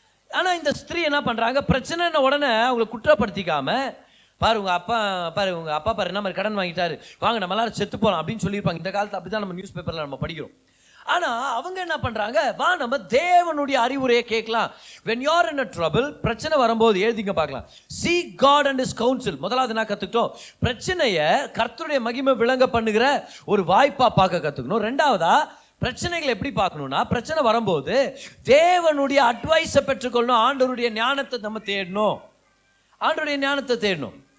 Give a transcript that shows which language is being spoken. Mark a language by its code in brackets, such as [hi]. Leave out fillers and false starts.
[ta] ஆனால் இந்த ஸ்திரீ என்ன பண்ணுறாங்க, பிரச்சனைன உடனே அவங்களை குற்றப்படுத்திக்காம, பாரு உங்கள் அப்பா பாரு என்ன மாதிரி கடன் வாங்கிட்டாரு, வாங்க நம்ம எல்லாரும் செத்து போகலாம் அப்படின்னு சொல்லியிருப்பாங்க. இந்த காலத்தில் அப்படி தான் நம்ம நியூஸ் பேப்பரில் நம்ம படிக்கிறோம். ஆனால் அவங்க என்ன பண்ணுறாங்க, வா நம்ம தேவனுடைய அறிவுரையை கேட்கலாம். [en] when you are in a trouble, [ta] பிரச்சனை வரும்போது எழுதிங்க பார்க்கலாம், [en] seek God and his counsel. [ta] முதலாவது நான் கற்றுக்கிட்டோம், பிரச்சனையை கர்த்தருடைய மகிமை விளங்க பண்ணுகிற ஒரு வாய்ப்பாக பார்க்க கற்றுக்கணும். ரெண்டாவதா பிரச்சனைகள் எப்படி பார்க்கணும்னா, பிரச்சனை வரும்போது தேவனுடைய அட்வைஸை பெற்றுக்கொள்ளணும். ஆண்டவருடைய ஞானத்தை நம்ம தேடணும். ஆண்டவருடைய ஞானத்தை தேடணும்.